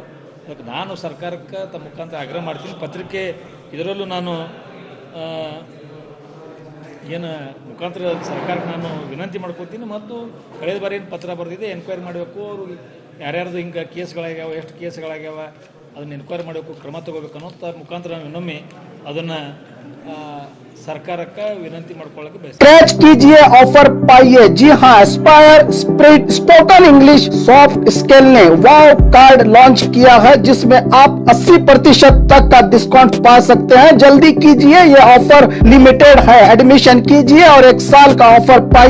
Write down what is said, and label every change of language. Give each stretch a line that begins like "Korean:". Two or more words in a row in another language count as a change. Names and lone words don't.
Kannada: ಅದಕ್ಕೆ ನಾನು ಸರ್ಕಾರಕ್ಕೆ ತಮ್ಮ ಮುಖಾಂತರ ಆಗ್ರಹ ಮಾಡ್ತೀನಿ. ಪತ್ರಿಕೆ ಇದರಲ್ಲೂ ನಾನು ಏನು ಮುಖಾಂತರ ಸರ್ಕಾರಕ್ಕೆ ನಾನು ವಿನಂತಿ ಮಾಡ್ಕೊತೀನಿ. ಮತ್ತು ಕಳೆದ ಬಾರಿ ಏನು ಪತ್ರ ಬರೆದಿದೆ ಎನ್ಕ್ವೈರಿ ಮಾಡಬೇಕು, ಅವರು ಯಾರ್ಯಾರ್ದು ಹಿಂಗೆ ಕೇಸ್ಗಳಾಗ್ಯಾವ, ಎಷ್ಟು ಕೇಸ್ಗಳಾಗ್ಯಾವ ಅದನ್ನು ಎನ್ಕ್ವೈರಿ ಮಾಡಬೇಕು, ಕ್ರಮ ತಗೋಬೇಕು ಅನ್ನೋ ಮುಖಾಂತರ ನಾವು ಇನ್ನೊಮ್ಮೆ ಅದನ್ನು ಸರ್ಕಾರಕ್ಕೆ ವಿನಂತಿ ಮಾಡ್ಕೊಳ್ಳೋಕೆ ಬಯಸ್ತೀನಿ.
Hindi: स्क्रैच कीजिए, ऑफर पाइए। जी हाँ, एस्पायर स्पोकन इंग्लिश सॉफ्ट स्किल ने वाव कार्ड लॉन्च किया है, जिसमें आप 80% तक का डिस्काउंट पा सकते हैं। जल्दी कीजिए, ये ऑफर लिमिटेड है। एडमिशन कीजिए और 1 साल का ऑफर पाइए।